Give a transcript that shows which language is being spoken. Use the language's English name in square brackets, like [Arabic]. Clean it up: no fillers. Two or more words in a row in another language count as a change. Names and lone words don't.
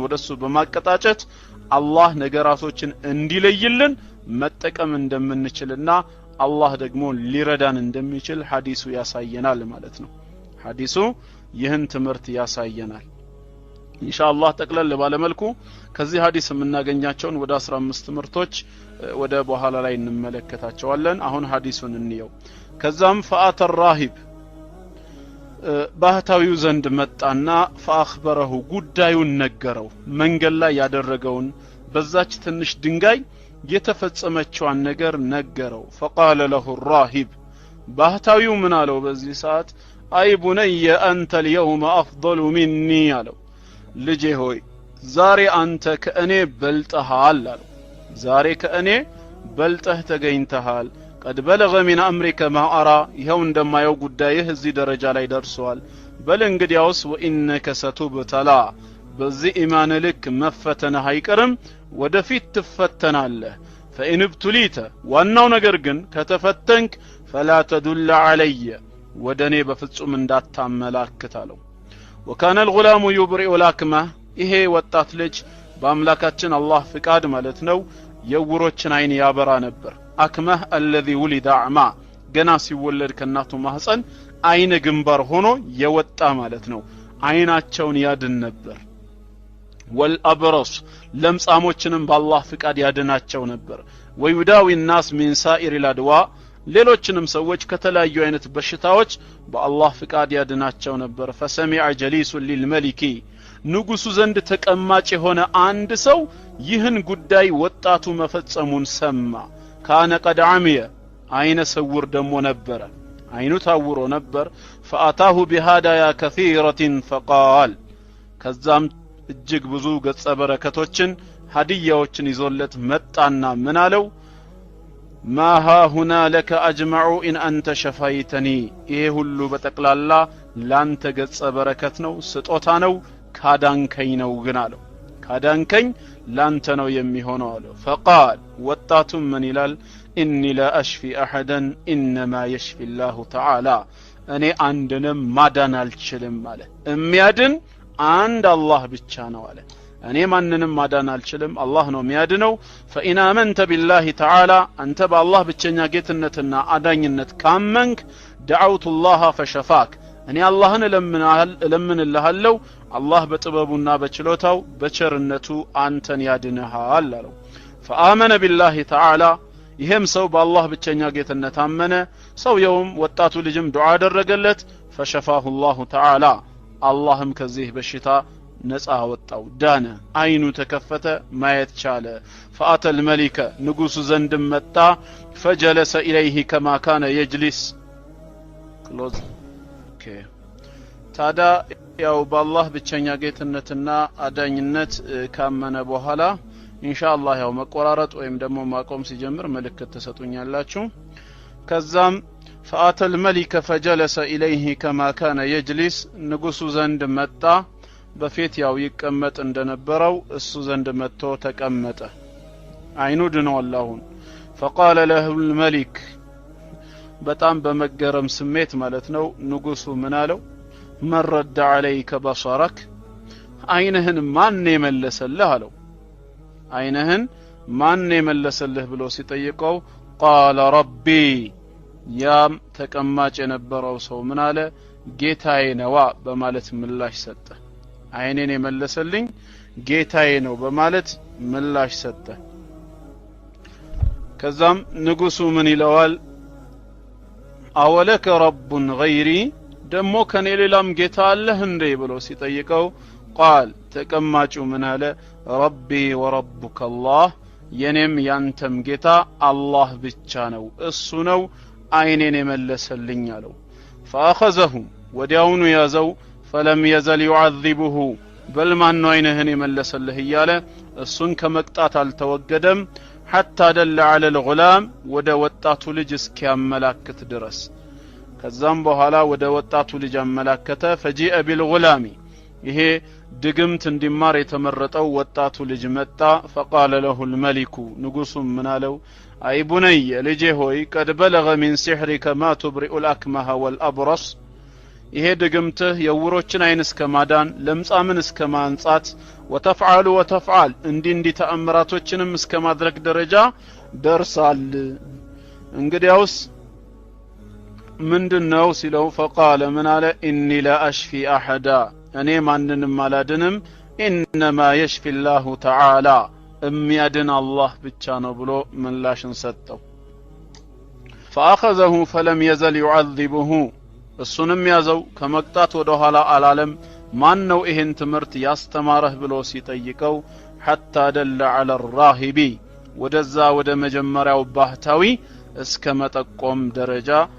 [Amharic] ወደሱ በማቀጣጨት አላህ ነገራቶችን እንዲለይልን መጠቀም እንደምንችልና አላህ ደግሞ ሊረዳን እንደሚችል ሐዲሱ ያሳየናል ማለት ነው። ሐዲሱ ይህን ትምህርት ያሳየናል። ኢንሻአላህ ጠቅለል ባለ መልኩ ከዚህ ሐዲስ የምናገኛቸውን ወደ 15 ትምህርቶች ወደ በኋላ ላይ እንመለከታቸዋለን። አሁን ሐዲሱን እንየው። ከዛም [Arabic] فأتى الراهب [Amharic] ባህታዊው ዘንድ መጣና فاخبره ጉዳዩን ነገረው። መንገድ ላይ ያደረገውን በዛች ትንሽ ድንጋይ የተፈጸመችዋን ነገር ነገረው። [Arabic] فقال له الراهب [Amharic] ባህታዊው ምን አለው በዚህ ሰዓት? [Arabic] أي بني [Amharic] አንተ [Arabic] اليوم افضل مني [Amharic] አለው። ልጄ ሆይ ዛሬ አንተ ከእኔ በልጠሃል አለው። ዛሬ ከእኔ በልጠህ ተገኝተሃል። [Arabic] قد بلغ من امرك ما ارى [Amharic] ይሄው እንደማየው ጉዳይህ እዚህ ደረጃ ላይ ደርሷል። በል እንግዲያውስ [Arabic] وإنك ستبتلى [Amharic] በዚህ ኢማን ልክ መፈተነህ አይቀርም፣ ወደፊት ትፈተናለህ። [Arabic] فإن ابتليت [Amharic] ዋናው ነገር ግን ከተፈተንክ [Arabic] فلا تدل علي [Amharic] ወደኔ በፍጹም እንዳታመላክት አለው። [Arabic] وكان الغلام يبرئ الأكمه [Amharic] ይሄ ወጣት ልጅ በአምላካችን አላህ ፍቃድ ማለት ነው የውሮችን አይን ያበራ ነበር። [Arabic] الأكمه الذي ولد اعمى [Amharic] ገና ሲወለድ ከናቱ ማህፀን አይነ ግንባር ሆኖ የወጣ ማለት ነው። አይናቸውን ያድን ነበር። والابرص ለምጻሞችንም በአላህ ፍቃድ ያድናቸው ነበር። [Arabic] ويداوي الناس من سائر الادواء [Amharic] ሌሎችንም ሰዎች ከተለያዩ አይነት በሽታዎች በአላህ ፍቃድ ያድናቸው ነበር። [Arabic] فسمع جليس للملك [Amharic] ንጉሱ ዘንድ ተቀማጭ የሆነ አንድ ሰው ይህን ጉዳይ ወጣቱ መፈጸሙን ሰማ። [Arabic] كان قد عمي [Amharic] አይነ ሰውር ደሞ ነበር፣ አይኑ ታውሮ ነበር። [Arabic] فاتاه بهدايا كثيرة فقال [Amharic] ከዛም እጅግ ብዙ ገጸ በረከቶችን ሀዲያዎችን ይዞለት መጣና ምን አለው? [Arabic] ما ها هنا لك اجمع ان انت شفيتني [Amharic] ይሄ ሁሉ በጠቅላላ ላንተ ገጸ በረከት ነው፣ ስጦታ ነው፣ ካዳንከኝ ነው ግን አለው። ካዳንከኝ ላንተ ነው የሚሆነው አለው። فقال ወጣቱም ምን ይላል? [Arabic] اني لا اشفي احدا انما يشفي الله تعالى [Amharic] እኔ አንድንም ማዳን አልችልም ማለት የሚያድን አንድ አላህ ብቻ ነው አለ። እኔ ማንንም ማዳን አልችልም፣ አላህ ነው የሚያድነው። [Arabic] فإن آمنت بالله تعالى [Amharic] አንተ በአላህ ብቸኛ ጌትነትና አዳኝነት ካመንክ دعوت [Arabic] الله فشفاك [Amharic] እኔ አላህን እለምንልሃለሁ፣ አላህ በጥበቡና በችሎታው በቸርነቱ አንተን ያድንሃል አለው። [Arabic] فآمن بالله تعالى [Amharic] ይሄም ሰው በአላህ ብቸኛ ጌትነት አመነ። ሰውየውም ወጣቱ ልጅም ዱዓ አደረገለት። [Arabic] فشفاه الله تعالى [Amharic] አላህም ከዚህ በሽታ ነፃ ወጣው፣ ዳነ፣ አይኑ ተከፈተ፣ ማየት ቻለ። [Arabic] فأتى الملك [Amharic] ንጉሱ ዘንድ መጣ። [Arabic] فجلس إليه كما كان يجلس [Amharic] ክሎዝ ታዳ ያው በአላህ ብቸኛ ጌትነትና አዳኝነት ካመነ በኋላ ኢንሻአላህ ያው መቆራረጥ ወይም ደግሞ ማቆም ሲጀምር ምልክት ተሰጡኛላችሁ። ከዛም [Arabic] فأتى الملك فجلس إليه كما كان يجلس [Amharic] ንጉሱ ዘንድ መጣ። በፊት ያው ይቀመጥ እንደነበረው እሱ ዘንድ መጥቶ ተቀመጠ። አይኑ ድኗል አሁን። [Arabic] فقال له الملك [Amharic] በጣም በመገረም ስሜት ማለት ነው ንጉሱ ምን አለው? [Arabic] من رد عليك بصرك [Amharic] አይንህን ማን የመለሰልህ አለው። አይንህን ማን የመለሰልህ ብሎ ሲጠይቀው [Arabic] قال ربي [Amharic] ያም ተቀማጭ የነበረው ሰው ምን አለ? ጌታዬ ነው በማለት ምላሽ ሰጠ። አይኔን የመለሰልኝ ጌታዬ ነው በማለት ምላሽ ሰጠ። ከዛም ንጉሱ ምን ይለዋል? [Arabic] أولك رب غيري [Amharic] ደሞ ከኔ ሌላም ጌታ አለህ እንዴ ብሎ ሲጠይቀው ቃል ተቀማጩ ምን አለ? [Arabic] ربي وربك [Amharic] አላህ የኔም ያንተም ጌታ አላህ ብቻ ነው፣ እሱ ነው አይኔን የመለሰልኝ አለው። فاخذه ወዲያውኑ ያዘው። [Arabic] فلم يزل يعذبه بل ما [Amharic] ነው አይንህን የመለሰልህ እያለ እሱን ከመቅጣት አልተወገደም። [Arabic] حتى دل على الغلام [Amharic] ወደ ወጣቱ ልጅ እስኪያመላክት ድረስ። ከዛም በኋላ ወደ ወጣቱ ልጅ አመላከተ። [Arabic] فجيء بالغلام [Amharic] ይሄ ድግምት እንዲማር የተመረጠው ወጣቱ ልጅ መጣ [Arabic] فقال له الملك [Amharic] ንጉሱም ምን አለው [Arabic] أي بني [Amharic] ልጄ ሆይ [Arabic] قد بلغ من سحرك ما تبرئ الأكمه والأبرص [Amharic] ይሄ ድግምትህ የውሮችን አይን እስከ ማዳን ለምጻምን እስከ ማንጻት وتفعل እንዲ ተአምራቶችንም እስከ ማድረግ ደረጃ ደርሳል እንግዲያውስ ምንድነው ሲለው [Arabic] فقال من على اني لا اشفي احد [Amharic] እኔ ማንንም አላድንም [Arabic] انما يشفي الله تعالى [Amharic] የሚያድን አላህ ብቻ ነው ብሎ ምላሽን ሰጠው [Arabic] فاخذه فلم يزل يعذبه [Amharic] እሱንም ያዘው ከመቅጣት ወደ ኋላ አላለም ማን ነው ይሄን ትምርት ያስተማረህ ብሎ ሲጠይቀው [Arabic] حتى دل على الراهب [Amharic] ወደዛ ወደ መጀመሪያው ባህታዊ እስከ መጠቆም ደረጃ